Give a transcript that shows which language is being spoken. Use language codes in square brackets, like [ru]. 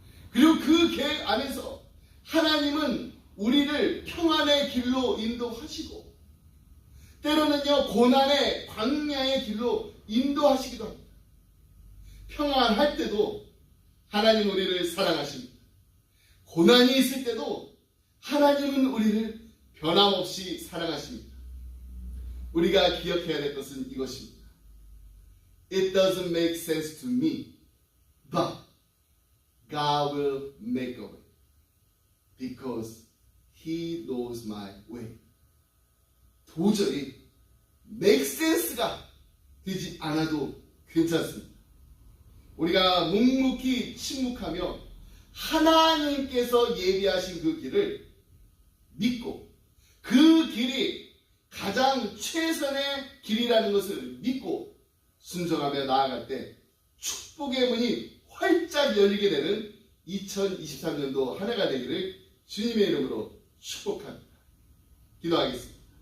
[ko] 그리고 그 계획 안에서 하나님은 우리를 평안의 길로 인도하시고 때로는요 고난의 광야의 길로 인도하시기도 합니다. 평안할 때도 하나님 우리를 사랑하십니다. 고난이 있을 때도 하나님은 우리를 변함없이 사랑하십니다. 우리가 기억해야 될 것은 이것입니다. [en] It doesn't make sense to me, but God will make a way because He knows my way. [ko] 도저히 make sense가 되지 않아도 괜찮습니다. 우리가 묵묵히 침묵하며 하나님께서 예비하신 그 길을 믿고 그 길이 가장 최선의 길이라는 것을 믿고 순종하며 나아갈 때 축복의 문이 활짝 열리게 되는 2023년도 한 해가 되기를 주님의 이름으로 축복합니다. 기도하겠습니다.